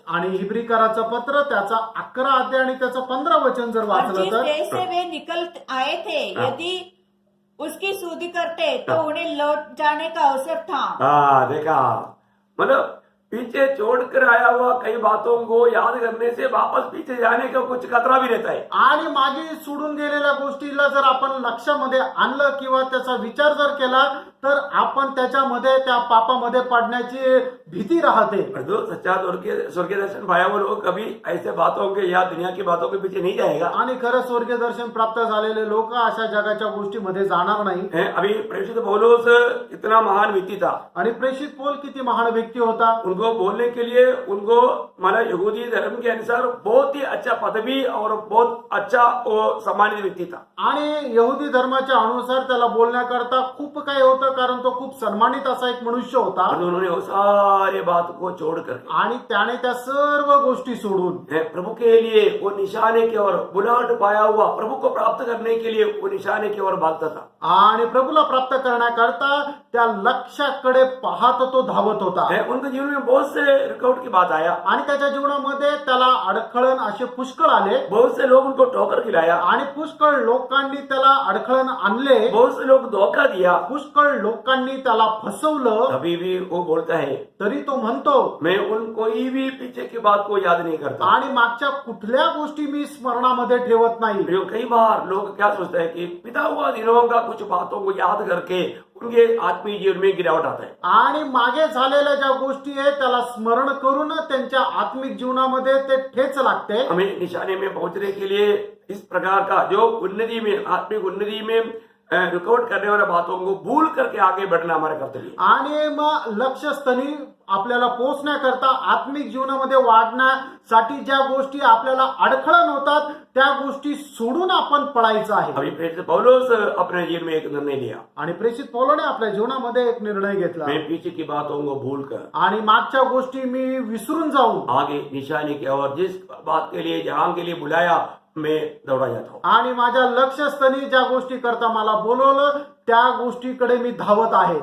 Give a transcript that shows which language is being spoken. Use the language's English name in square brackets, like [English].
[Marathi] आणि हिब्री कराचं पत्र त्याचा 11 अध्याय आणि त्याचं 15 वचन जर [Hindi] और [Marathi] वाचलं [Hindi] जिस [Marathi] तर [Hindi] देश से वे निकल आए थे यदि उसकी सूदी करते तो उन्हें लौट जाने का अवसर था. हाँ, देखा मतलब पीछे छोड़कर आया हुआ कई बातों को याद करने से वापस पीछे जाने का कुछ खतरा भी रहता है. [Marathi] आणि मागे सोडून गेलेल्या गोष्टीला जर आपण लक्षामध्ये आणलं किंवा त्याचा विचार जर केला तर आपण त्याच्यामध्ये त्या पापामध्ये पडण्याची भीती राहते. [Hindi] और जो सच्चा स्वर्गीय दर्शन पाया वो लोग कभी ऐसे बातों के या दुनिया की बातों के पीछे नहीं जाएगा. [Marathi] आणि खरं स्वर्गीय दर्शन प्राप्त झालेले लोक अशा जगाच्या गोष्टीमध्ये जाणार नाही. [Hindi] अभी प्रेषित पौलुस इतना महान व्यक्ति था. [Marathi] आणि प्रेषित पौल किती महान व्यक्ती होता. [Hindi] उनको बोलने के लिए उनको माना यहूदी धर्म के अनुसार बहुत ही अच्छा पदवी और बहुत अच्छा वो सम्मानित व्यक्ती था. [Marathi] आणि यहुदी धर्माच्या अनुसार त्याला बोलण्याकरता खूप काही होतं कारण तो खूप सन्मानित असा एक मनुष्य होता. [Hindi] और उन्होंने वो सारे बात को छोड़कर [Marathi] आणि त्याने त्या सर्व गोष्टी सोडून [Hindi] प्रभु के लिए वो निशाने की ओर बुलाहट पाया हुआ प्रभु को प्राप्त करने के लिए वो निशाने की ओर भागता था. [Marathi] आणि प्रभूला प्राप्त करण्याकरता त्या लक्ष्याकडे पाहत तो धावत होता. [Hindi] उनके जीवन में बहुत से रुकावट की बात आया. [Marathi] आणि त्याच्या जीवनामध्ये त्याला अडखळण असे पुष्कळ आले. [Hindi] बहुत से लोग उनको ठोकर खिलाया. [Marathi] आणि पुष्कळ लोकांनी त्याला अडखळण आणले. [Hindi] बहुत से लोग धोखा दिया. [Marathi] पुष्कळ लोकांनी त्याला फसवलं. [Hindi] अभी भी वो बोलता है [Marathi] तरी तो म्हणतो [Hindi] मैं उन कोई भी पीछे की बात को याद नहीं करता. [Marathi] आणि मागच्या कुठल्या गोष्टी मी स्मरणामध्ये ठेवत नाही. [Hindi] कई बार लोग क्या सोचते हैं कि पिता हुआ दिनों का कुछ बातों को याद करके उनके आत्मीय जीवन में गिरावट आता है. [Marathi] आणि मागे झालेल्या ज्या गोष्टी आहेत त्याला स्मरण करून त्यांच्या आत्मिक जीवनामध्ये ते ठेच लागते. [Hindi] हमें निशाने में पहुंचने के लिए इस प्रकार का जो उन्नति में आत्मिक उन्नति में रुकावट करने वाल्या बातों को भूल करके आगे बढ़ना हमारा कर्तव्य. [Marathi] आणि मग लक्ष्यस्थानी आपल्याला पोहोचण्याकरता आत्मिक जीवनामध्ये वाढण्यासाठी ज्या गोष्टी आपल्याला अडखळण होतात त्या गोष्टी सोडून आपण पळायचं आहे. [Hindi] अभी प्रेषित पौलुस अपने जीवन में एक निर्णय लिया. [Marathi] आणि प्रेषित पौलाने आपल्या जीवनामध्ये एक निर्णय घेतला. [Hindi] मैं पीछे की बातों को भूल कर [Marathi] आणि मागच्या गोष्टी मी विसरून जाऊन [Hindi] आगे निशाने की ओर जिस बात के लिए जहां के लिए बुलाया मैं दौड़ा जाता हूँ। [Marathi] आणि माझ्या लक्ष्यस्थानी ज्या गोष्टी करता मला बोलवलं त्या गोष्टीकडे मी धावत आहे.